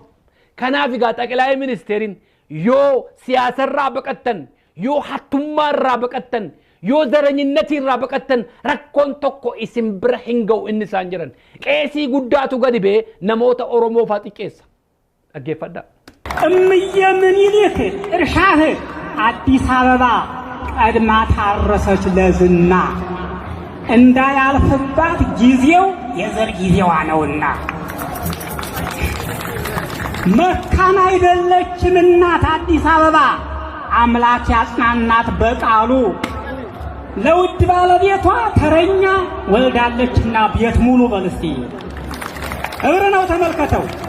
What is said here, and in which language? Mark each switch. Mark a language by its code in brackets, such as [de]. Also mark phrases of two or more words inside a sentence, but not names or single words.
[om] Kanaaf egaa xaqilaa ministeeriin yoo siyaasarraa baqattan, yoo hattummaarraa baqattan, yoo zareenyinnatirraa baqattan rakkoon tokko isin bira hin ga'u inni isaan jiran. Qeesii guddaatu gadi bee namoota Oromoo faa xiqqeessa. Dhaggeeffadhaa. [am] እምዬ ምኒልክ እርሻህ አዲስ አበባ ቀድማ ታረሰች ለዝና እንዳያልፍባት ጊዜው የዘር ጊዜዋ ነውና መካን አይደለችም እናት አዲስ አበባ አምላክ ያጽናናት በቃሉ ለውድ ባለቤቷ ተረኛ ወልዳለችና ቤት ሙሉ በልስቲ እብር ነው ተመልከተው